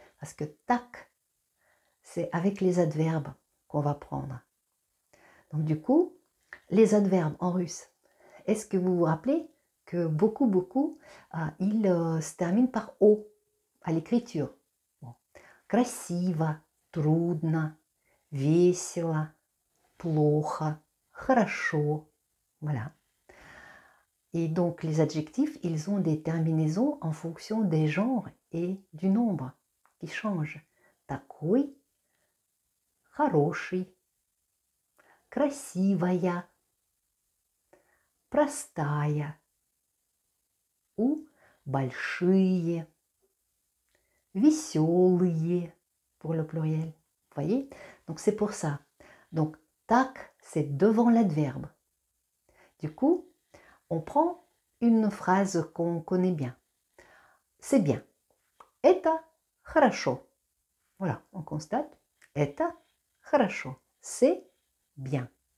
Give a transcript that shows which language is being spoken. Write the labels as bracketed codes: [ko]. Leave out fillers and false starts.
[fr] Parce que tac, c'est avec les adverbes qu'on va prendre. Donc du coup, les adverbes en russe, est-ce que vous vous rappelez que beaucoup, ils se terminent par O à l'écriture? Bon. [ru] Красиво, трудно, весело, плохо, хорошо. [fr] Voilà. Et donc les adjectifs, ils ont des terminaisons en fonction des genres et du nombre qui changent. [ru] Такой, хороший, красивая, простая ou большие, веселые [fr] pour le pluriel. Vous voyez? Donc c'est pour ça. Donc tac, c'est devant l'adverbe. Du coup, on prend une phrase qu'on connaît bien. C'est bien. [ru] Это хорошо. [fr] Voilà, on constate. [ru] Это хорошо. [fr] C'est bien.